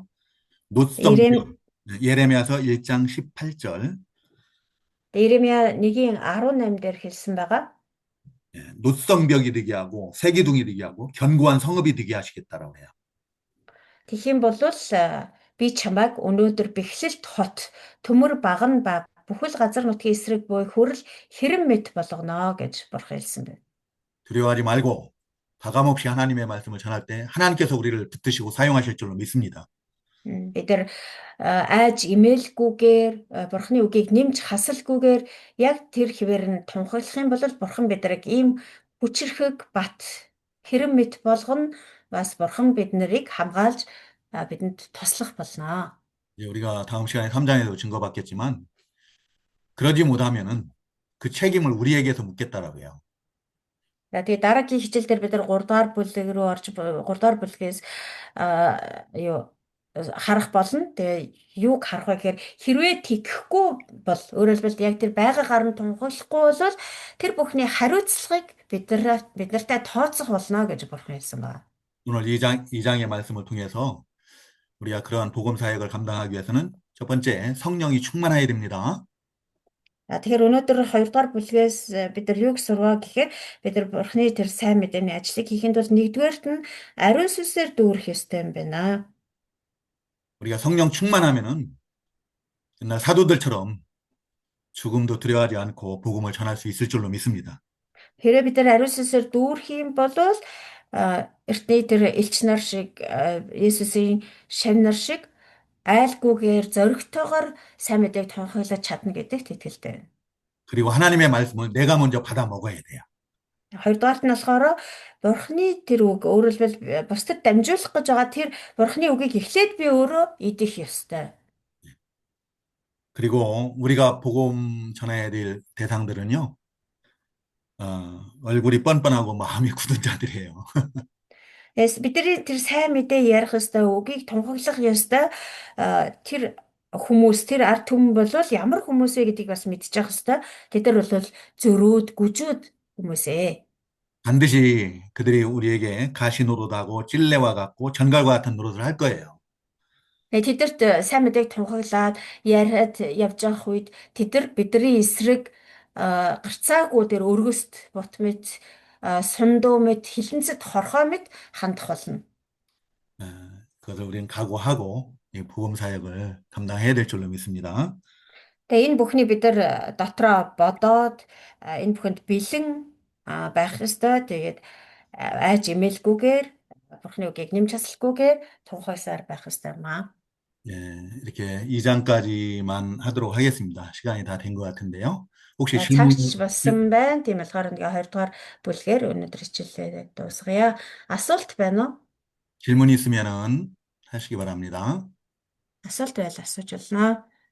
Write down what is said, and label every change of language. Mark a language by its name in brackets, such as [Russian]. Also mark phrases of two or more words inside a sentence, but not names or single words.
[Korean] 노성벽, 예레미야서 1장 18절. [Mongolian] Иремья 1:18 дээр хэлсэн байгаа. [Korean] 노성벽이 되게 하고 세기둥이 되게 하고 견고한 성읍이 되게 하시겠다라고 해요. [Mongolian] Тэгэх юм бол би чамайг өнөөдөр бэхлэлт хот, төмөр баган ба бүхэл газар нутгийн эсрэг буй хүрэл хэрэм мэт болгоно гэж бурхан хэлсэн байна. [Korean] 두려워하지 말고 가감 없이 하나님의 말씀을 전할 때 하나님께서 우리를 붙드시고 사용하실 줄로 믿습니다. [Mongolian] Бид нар айж имээлгүйгээр бурхны үгийг нэмж хасалгүйгээр яг тэр хэвээр нь тунхаглах юм бол бурхан бидрийг ийм хүчрхэг бат хэрэм мэт болгоно бас бурхан бид нарыг хамгаалж бидэнд туслах болно. [Korean] 우리가 다음 시간에 3장에도 증거받겠지만 그러지 못하면은 그 책임을 우리에게서 묻겠다라고 해요. [Mongolian] За тэгээ дараагийн хичээл дээр бид нар 3 дугаар бүлэг рүү орж 3 дугаар бүлгээс юу харах болно. Тэгээ юуг харах вэ гэхээр хэрвээ тэгхгүй бол өөрөөр хэлбэл яг тэр байгаа гарам тунхаглахгүй бол тэр бүхний хариуцлагыг бид нартай тооцох болно гэж бурхан хэлсэн байна. [Korean] 오늘 2장의 말씀을 통해서 우리가 그러한 복음 사역을 감당하기 위해서는 첫 번째 성령이 충만해야 됩니다. [Mongolian] Тэгэхээр өнөөдөр 2 дугаар бүлгээс бид нар юу гэж сурваа гэхээр бид нар бурхны тэр сайн мэдээний ажлыг хийхэд бол нэгдүгээрт нь ариун сүнсээр дүүрэх ёстой юм байна. [Korean] 우리가 성령 충만하면은 옛날 사도들처럼 죽음도 두려워하지 않고 복음을 전할 수 있을 줄로 믿습니다. [Mongolian] Хэрэг бид нар ариун сүнсээр дүүрэх юм бол эртний тэр элч нар шиг Есүсийн шавь нар шиг айлгүйгээр зоригтойгоор сайн мэдээг тунхаглаж чадна гэдэгт итгэлтэй байна. [Korean] 그리고 하나님의 말씀을 내가 먼저 받아 먹어야 돼요. [Mongolian] Хоёрдугаарт нь болохоор бурхны тэр үг өөрөөр хэлбэл бусдад дамжуулах гэж байгаа тэр бурхны үгийг эхлээд би өөрөө идэх ёстой. [Korean] 그리고 우리가 복음 전해야 될 대상들은요, 얼굴이 뻔뻔하고 마음이 굳은 자들이에요. [Mongolian] Бидний тэр сайн мэдээ ярих ёстой, үгийг тунхаглах ёстой тэр хүмүүс, тэр ард түмэн бол ямар хүмүүс вэ гэдгийг бас мэдчих ёстой. Тэд нар бол зөрөөд, гүжүүд хүмүүс ээ. [Korean] 반드시 그들이 우리에게 가시 노릇하고 찔레와 같고 전갈과 같은 노릇을 할 거예요. [Mongolian] Тэдэрт сайн мэдээг тунхаглаад яриад явж байгаа үед тэд нар бидний эсрэг гарцаагүй тэр өргөст бут мэд сундуу мэд хилэнцэд хорхоо мэд хандах болно. [Korean] 그것을 우리는 각오하고 이 복음 사역을 감당해야 될 줄로 믿습니다. [Mongolian] Тэгээ энэ бүхний бид нар дотроо бодоод энэ бүхэнд бэлэн байх ёстой. Тэгээд айж эмээлгүйгээр бурхны үгийг нэмж хаслахгүйгээр тунхагласаар байх ёстой юм аа. [Korean] 예, 이렇게 2장까지만 하도록 하겠습니다. 시간이 다 된 것 같은데요. 혹시 [Mongolian] Цагч болсон байна. Тийм болохоор ингээ 2 дугаар бүлгээр өнөөдөр хичээлээ дуусгая. Асуулт байна уу? [Korean] 질문 있으면은 하시기 바랍니다. [Mongolian] Асуулт байл асууж болно.